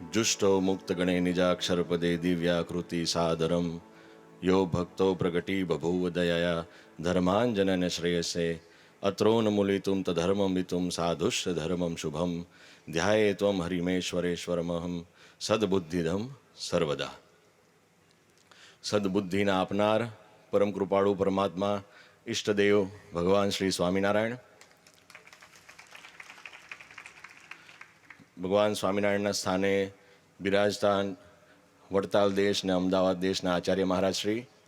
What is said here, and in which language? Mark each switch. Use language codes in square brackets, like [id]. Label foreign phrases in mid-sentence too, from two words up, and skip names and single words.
[sa] जुष्टो मुक्तगणे निजाक्षरपदे दिव्याकृति सादरम यो भक्तो प्रगटी बभूव दयया धर्मांजनन श्रेयसे अत्रोन्मूलितुं तधर्मं वितुं साधुश्च धर्मं शुभम ध्याये त्वं हरिमेश्वरेश्वरमहं सद्बुद्धिदं सर्वदा. [gu] સદબુદ્ધિના આપનાર પરમ કૃપાળુ પરમાત્મા ઈષ્ટદેવ ભગવાન શ્રી સ્વામિનારાયણ, ભગવાન સ્વામિનારાયણના સ્થાને બિરાજતા વડતાલ દેશ ને અમદાવાદ દેશના આચાર્ય મહારાજ શ્રી,